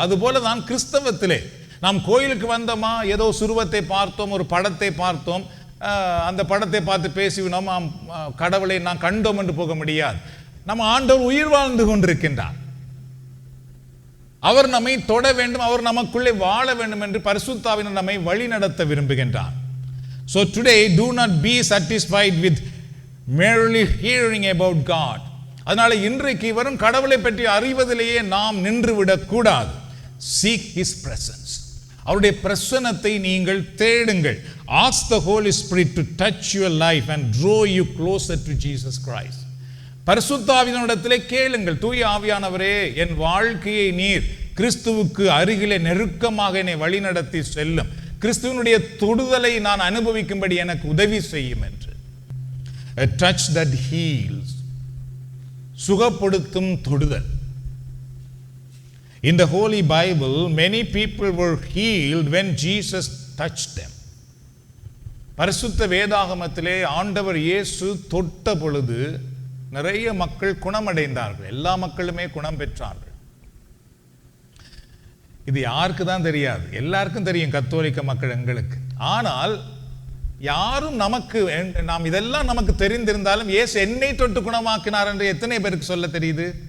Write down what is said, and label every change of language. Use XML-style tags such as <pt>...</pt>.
<ta>அதுபோல தான் கிறிஸ்தவத்திலே நாம் கோயிலுக்கு வந்தோமா, ஏதோ சுருவத்தை பார்த்தோம், ஒரு படத்தை பார்த்தோம், அந்த படத்தை பார்த்து பேசிவினோம், கடவுளை நான் கண்டோம் என்று போக முடியாது. நம்ம ஆண்டவர் உயிர் வாழ்ந்து கொண்டிருக்கின்றார். அவர் நம்மை தொட வேண்டும், அவர் நமக்குள்ளே வாழ வேண்டும் என்று பரிசுத்த ஆவியானவர் நம்மை வழி நடத்த விரும்புகின்றார்.</ta> <en>So today do not be satisfied with merely hearing about God.</en> <ta>அதனால இன்றைக்கு வரும் கடவுளை பற்றி அறிவதிலேயே நாம் நின்று விடக்கூடாது.</ta> <en>Seek his presence.</en> <ta>அவருடைய பிரசன்னத்தை நீங்கள் தேடுங்கள்.</ta> <en>Ask the Holy Spirit to touch your life and draw you closer to Jesus Christ.</en> <ta>பரிசுத்த ஆவியானவரிடத்திலே கேளுங்கள், தூய ஆவியானவரே என் வாழ்க்கையை நீர் கிறிஸ்துவுக்கு அருகிலே நெருக்கமாக என்னை வழிநடத்தி செல்லும், கிறிஸ்துவனுடைய தொடுதலை நான் அனுபவிக்கும்படி எனக்கு உதவி செய்யும் என்று.</ta> <en>A touch that heals.</en> <ta>சுகப்படுத்தும் தொடுதல்.</ta> <en>In the Holy Bible, many people were healed when Jesus touched them.</en> <ta>பரிசுத்த வேதாகமத்திலே ஆண்டவர் இயேசு தொட்ட பொழுது நிறைய மக்கள் குணமடைந்தார்கள். எல்லா மக்களுமே குணம் பெற்றார்கள். இது யாருக்கு தான் தெரியாது? எல்லாருக்கும் தெரியும், கத்தோலிக்க மக்கள் எங்களுக்கு. ஆனால் யாரும் நாம் இதெல்லாம் நமக்கு தெரிந்திருந்தாலும் இயேசு என்னை தொட்டு குணமாக்கினார் என்று எத்தனை பேருக்கு சொல்ல தெரியுது?</ta>